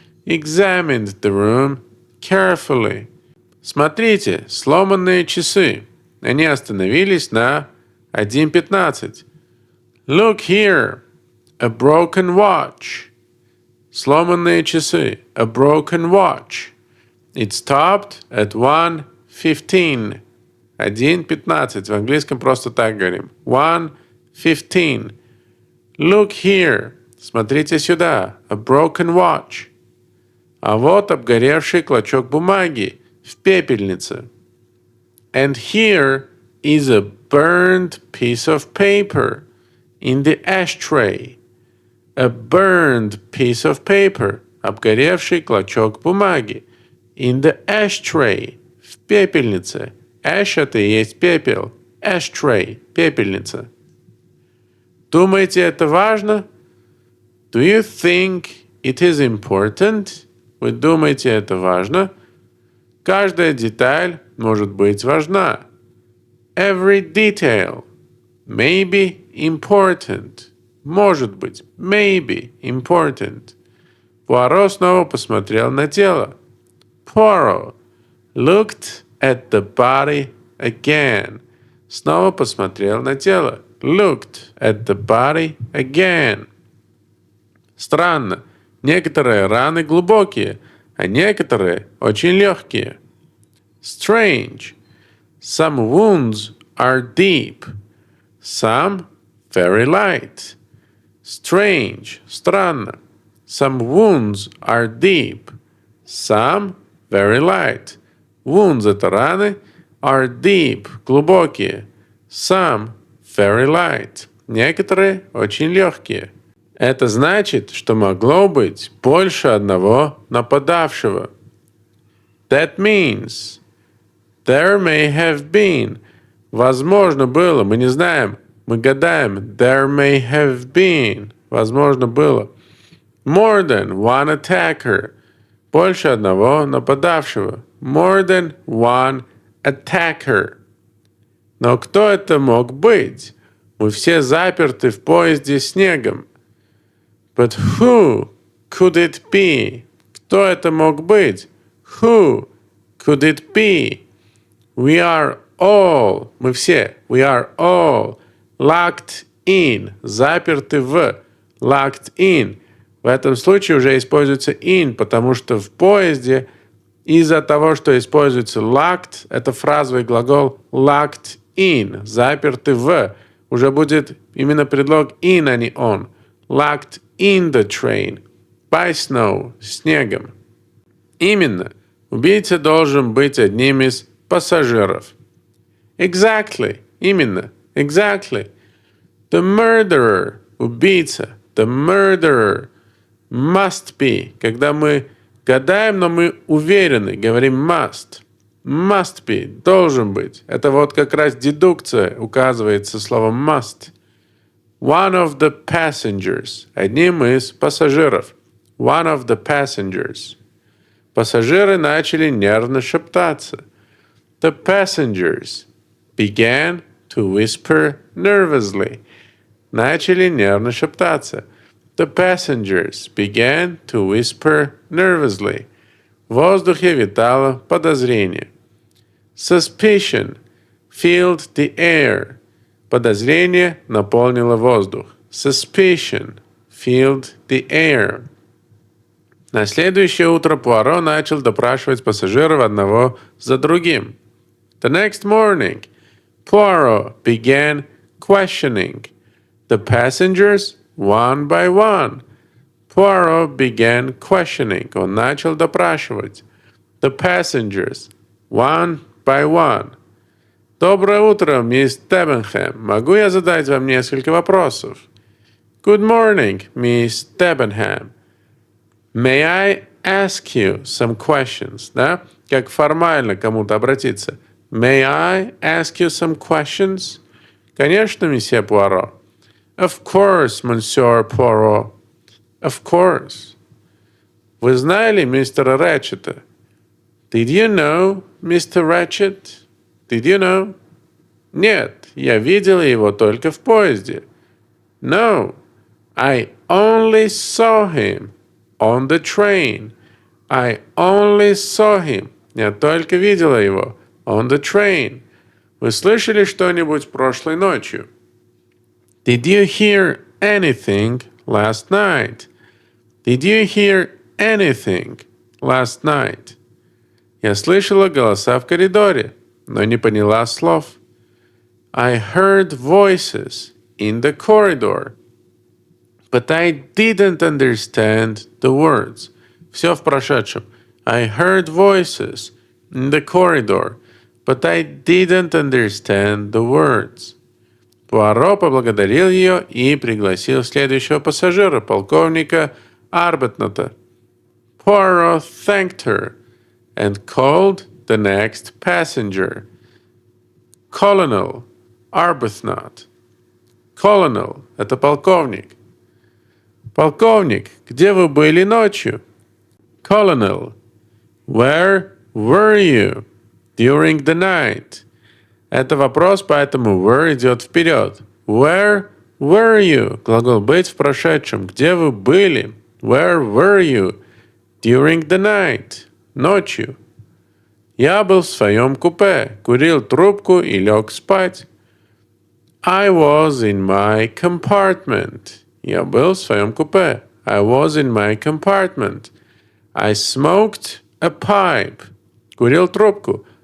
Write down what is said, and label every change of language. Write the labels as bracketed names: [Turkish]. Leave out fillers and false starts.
[English] Examined the room carefully. [Russian] Смотрите, сломанные часы. Они остановились на 1:15. [English] Look here, a broken watch. [Russian] Сломанные часы, [English] a broken watch. It stopped at 1:15. [Russian] 1:15. В английском просто так говорим. [English] 1:15. Look here. [Russian] Смотрите сюда. [English] A broken watch. [Russian] А вот обгоревший клочок бумаги в пепельнице. [English] And here is a burned piece of paper in the ashtray. A burned piece of paper. [Russian] Обгоревший клочок бумаги. [English] In the ashtray. [Russian] В пепельнице. Ash — это и есть пепел. Ashtray — пепельница. Думаете, это важно? [English] Do you think it is important? [Russian] Вы думаете, это важно? Каждая деталь может быть важна. [English] Every detail may be important. [Russian] Может быть, [English] maybe important. [Russian] Пуаро снова посмотрел на тело. [English] Poirot looked at the body again. [Russian] Снова посмотрел на тело. [English] Looked at the body again. [Russian] Странно. Некоторые раны глубокие, а некоторые очень легкие. [English] Strange. Some wounds are deep. Some very light. Strange. [Russian] Странно. [English] Some wounds are deep. Some very light. [Russian] Wounds — это раны. [English] Are deep — глубокие. Some very light. [Russian] Некоторые очень легкие. Это значит, что могло быть больше одного нападавшего. [English] That means there may have been. [Russian] Возможно было, мы не знаем, мы гадаем. [English] There may have been. [Russian] Возможно было. [English] More than one attacker. [Russian] Больше одного нападавшего. [English] More than one attacker. [Russian] Но кто это мог быть? Мы все заперты в поезде снегом. [English] But who could it be? [Russian] Кто это мог быть? [English] Who could it be? We are all, [Russian] мы все, [English] we are all locked in, [Russian] заперты в, [English] locked in. [Russian] В этом случае уже используется in, потому что в поезде из-за того, что используется locked, это фразовый глагол [English] locked in, [Russian] заперты в, уже будет именно предлог in, а не on. [English] Locked in the train. By snow. [Russian] Снегом. Именно. Убийца должен быть одним из пассажиров. [English] Exactly. [Russian] Именно. [English] Exactly. The murderer. [Russian] Убийца. [English] The murderer. Must be. [Russian] Когда мы гадаем, но мы уверены, говорим must. [English] Must be. [Russian] Должен быть. Это вот как раз дедукция указывается словом must. [English] One of the passengers. [Russian] Одним из пассажиров. [English] One of the passengers. [Russian] Пассажиры начали нервно шептаться. [English] The passengers began to whisper nervously. [Russian] Начали нервно шептаться. [English] The passengers began to whisper nervously. [Russian] В воздухе витало подозрение. [English] Suspicion filled the air. [Russian] Подозрение наполнило воздух. [English] Suspicion filled the air. [Russian] На следующее утро Пуаро начал допрашивать пассажиров одного за другим. [English] The next morning, Poirot began questioning the passengers one by one. Poirot began questioning. [Russian] Он начал допрашивать [English] the passengers one by one. [Russian] Доброе утро, мисс Дебенхэм. Могу я задать вам несколько вопросов? [English] Good morning, Miss Debenham. May I ask you some questions? [Russian] Да? Как формально кому-то обратиться. [English] May I ask you some questions? [Russian] Конечно, месье Пуаро. [English] Of course, monsieur Poirot. Of course. [Russian] Вы знали мистера Рэтчета? [English] Did you know Mr. Ratchet? Did you know? [Russian] Нет, я видела его только в поезде. [English] No, I only saw him on the train. I only saw him. [Russian] Я только видела его [English] on the train. [Russian] Вы слышали что-нибудь прошлой ночью? [English] Did you hear anything last night? Did you hear anything last night? [Russian] Я слышала голоса в коридоре, но не поняла слов. [English] I heard voices in the corridor, but I didn't understand the words. [Russian] Все в прошедшем. [English] I heard voices in the corridor, but I didn't understand the words. [Russian] Пуаро поблагодарил ее и пригласил следующего пассажира, полковника Арбетната. [English] Poirot thanked her and called the next passenger, Colonel Arbuthnot. [Russian] Colonel — это полковник. Полковник, где вы были ночью? [English] Colonel, where were you during the night? [Russian] Это вопрос, поэтому were идет вперед. [English] Where were you? [Russian] Глагол быть в прошедшем. Где вы были? [English] Where were you during the night? [Russian] Ночью. Я был в своем купе, курил трубку и лег спать. [English] I was in my compartment. [Russian] Я был в своем купе. [English] I was in my compartment. I smoked a pipe. [Russian] Курил трубку.